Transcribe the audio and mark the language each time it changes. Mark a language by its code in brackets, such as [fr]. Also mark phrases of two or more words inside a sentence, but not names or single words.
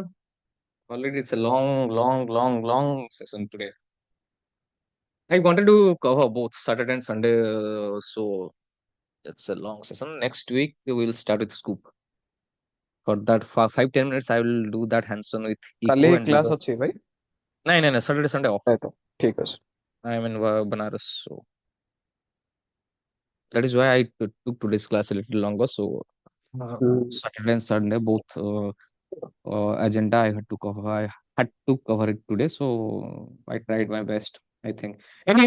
[en] Already it's a long session today. I wanted to cover both Saturday and Sunday, so it's a long session. Next week we will start with Scoop. For that 5-10 minutes, I will do that hands-on with [or] କାଲି [en] Eco and do କ୍ଲାସ the. [or] ଅଛି ଭାଇ [en] No, Saturday, Sunday off. [or] ନାଇଁ ତ ଠିକ ଅଛି [en] I'm in Banaras, so that is why I took today's class a little longer. So Saturday and Sunday both agenda I had to cover. I had to cover it today, so I tried my best. I think. Any